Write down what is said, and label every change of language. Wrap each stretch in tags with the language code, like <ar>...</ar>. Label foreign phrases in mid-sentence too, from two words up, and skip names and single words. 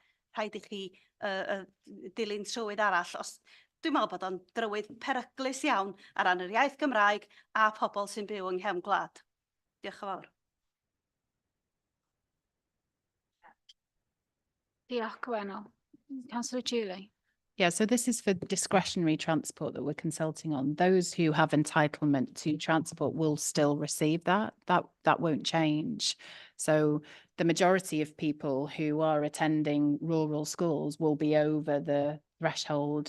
<cy>Rhaid i chi dilyn trywydd arall. Dwi'n meddwl bod o'n drywydd peryglus iawn ar ran yr iaith Gymraeg a pobl sy'n byw yng nghefn gwlad. Diolch yn fawr. Diolch, Gwenol.</cy> <en>Councillor Julie. Yeah, so this is for discretionary transport that we're consulting on. Those who have entitlement to transport will still receive that. That won't change. So the majority of people who are attending rural schools will be over the threshold.</en>